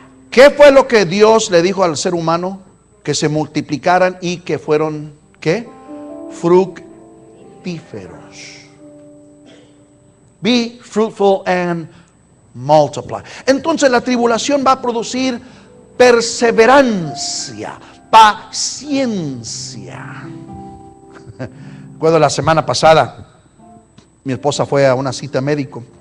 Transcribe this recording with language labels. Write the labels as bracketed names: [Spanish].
[Spanish] ¿Qué fue lo que Dios le dijo al ser humano? Que se multiplicaran y que fueron, ¿qué? Fructíferos. [English] Be fruitful and multiply. [Spanish] Entonces la tribulación va a producir perseverancia, paciencia. Recuerdo la semana pasada, mi esposa fue a una cita médica.